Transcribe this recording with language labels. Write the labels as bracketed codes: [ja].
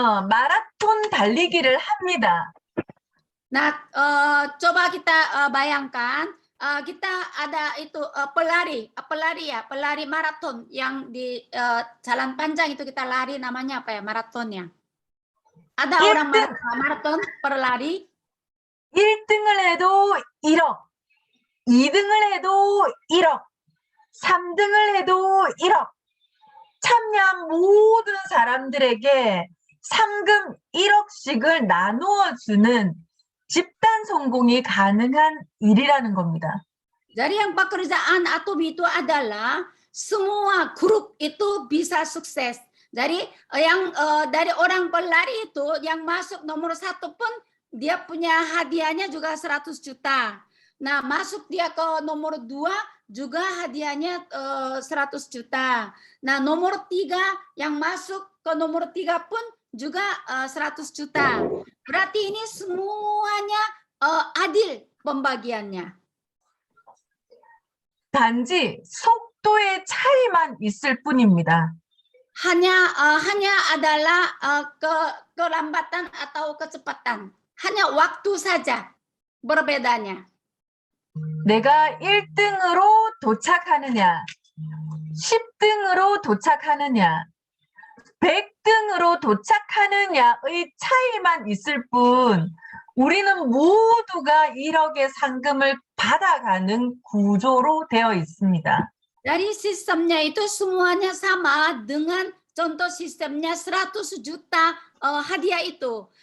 [ko] 마라톤 달리기를 합니다. [id] Nah, coba kita bayangkan, kita ada itu pelari maraton yang di jalan panjang itu kita lari, namanya apa ya, maratonnya? Ada orang maraton pelari. [ko] 1등을 해도 1억, 2등을 해도 1억, 3등을 해도 1억. 참여한 모든 사람들에게 상금 1억씩을 나누어 주는 집단 성공이 가능한 일이라는 겁니다. [id] Jadi yang pekerjaan Atomi itu adalah semua grup itu bisa sukses. Jadi yang dari orang pelari itu yang masuk nomor 1 pun dia punya hadiahnya juga 100 juta. Nah, masuk dia ke nomor 2 juga hadiahnya 100 juta. Nah, nomor 3 yang masuk ke nomor 3 pun juga 100 juta. Berarti ini semuanya adil pembagiannya. [ko] 단지 속도의 차이만 있을 뿐입니다. [id] Hanya adalah kelambatan atau kecepatan. Hanya waktu saja berbedanya. [ko] 내가 1등으로 도착하느냐, 10등으로 도착하느냐, 100등으로 도착하느냐의 차이만 있을 뿐 우리는 모두가 1억의 상금을 받아가는 구조로 되어 있습니다. [id] Dari sistemnya itu semuanya sama dengan contoh sistemnya 100 juta hadiah itu.